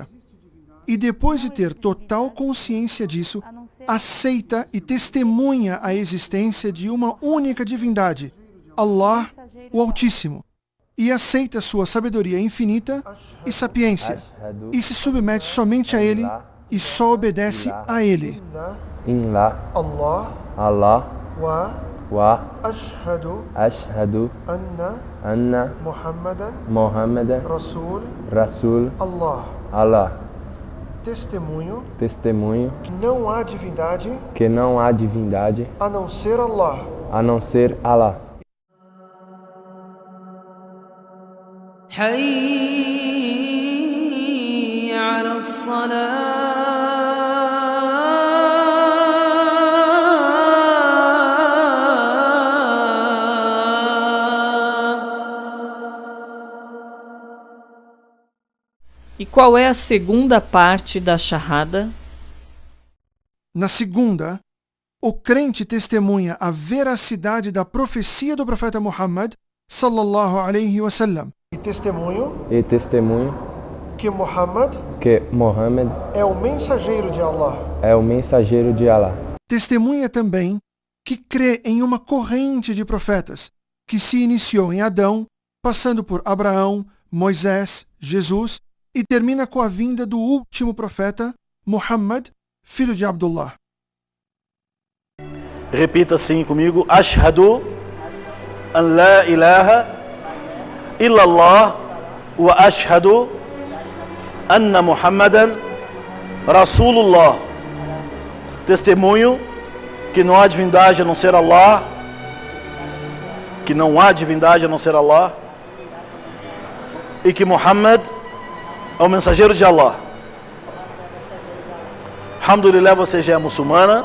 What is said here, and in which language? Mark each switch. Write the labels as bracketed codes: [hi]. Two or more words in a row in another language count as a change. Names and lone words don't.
[pt] E depois de ter total consciência disso, aceita e testemunha a existência de uma única divindade, Allah, o Altíssimo, e aceita sua sabedoria infinita e sapiência, e se submete somente a Ele e só obedece a Ele. [ar] الله وأشهد أن محمدا رسول الله. [pt] Testemunho que não há divindade a não ser Allah. [ar] حي على الصلاة. [pt] E qual é a segunda parte da Shahada? Na segunda, o crente testemunha a veracidade da profecia do profeta Muhammad [ar] صلى الله عليه وسلم. [pt] E testemunho que Muhammad é o mensageiro de Allah. Testemunha também que crê em uma corrente de profetas que se iniciou em Adão, passando por Abraão, Moisés, Jesus e termina com a vinda do último profeta, Muhammad, filho de Abdullah. Repita assim comigo: [ar] أشهد أن لا إله إلا الله وأشهد أن محمدا رسول الله. [pt] Testemunho que não há divindade a não ser Allah, e que Muhammad é o mensageiro de Allah. Alhamdulillah, você já é muçulmana.